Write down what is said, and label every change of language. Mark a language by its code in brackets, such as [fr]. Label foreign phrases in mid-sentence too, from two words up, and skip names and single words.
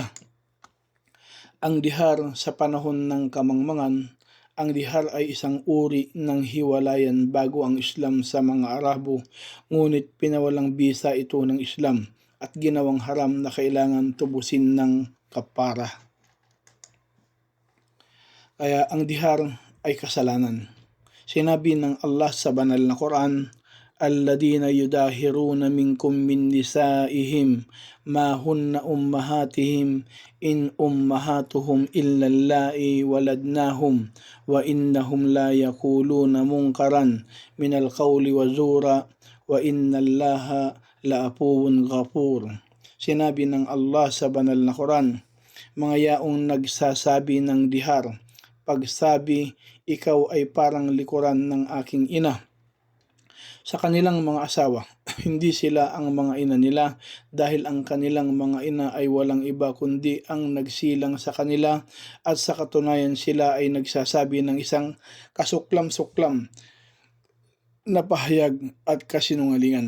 [tl] Ang dihar sa panahon ng kamangmangan, ang dihar ay isang uri ng hiwalayan bago ang Islam sa mga Arabo, ngunit pinawalang bisa ito ng Islam at ginawang haram na kailangan tubusin ng kapara. Kaya ang dihar ay kasalanan. Sinabi ng Allah sa banal na Quran, [ar] الذين يظاهرون منكم من نسائهم ما هن أمهاتهم إن أمهاتهم إلا اللائي ولدنهم وإنهم ليقولون منكرا من القول وزورا وإن الله لعفو غفور. [tl] Sinabi ng Allah sa banal na Quran, mga yaong nagsasabi ng dihar, pagsabi, ikaw ay parang likuran ng aking ina. Sa kanilang mga asawa, hindi sila ang mga ina nila dahil ang kanilang mga ina ay walang iba kundi ang nagsilang sa kanila at sa katunayan sila ay nagsasabi ng isang kasuklam-suklam na pahayag at kasinungalingan.